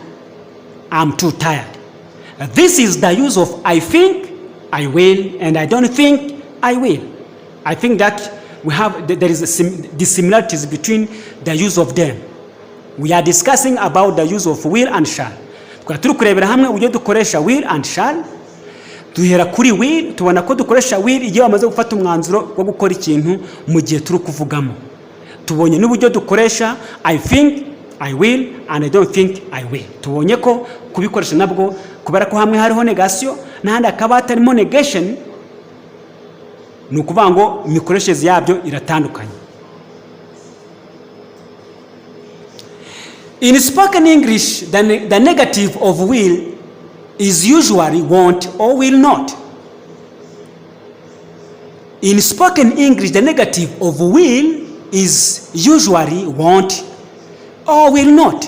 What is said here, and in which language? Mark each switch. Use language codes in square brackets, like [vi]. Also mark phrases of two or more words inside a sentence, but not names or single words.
[en] I'm too tired. This is the use of I think I will and I don't think I will. I think that there is dissimilarities between the use of them. We are discussing about the use of will and shall. [rw] Turi kurebera hamwe uburyo dukoresha [en] will and shall. [rw] Duhera kuri will, tubona ko dukoresha will igihe wamaze gufata umwanzuro wo gukora ikintu mu gihe turi kuvugamo. Tubonye n'uburyo dukoresha [en] I think I will and I don't think I will. [rw] Tubonye ko kubikoresha nabwo kubera ko hamwe hariho negation n'ahandi akaba hatarimo negation, ni ukuvuga ngo imikoreshereze yabyo iratandukanye. [en] In spoken English, the negative of will is usually won't or will not. In spoken English, the negative of will is usually won't or will not.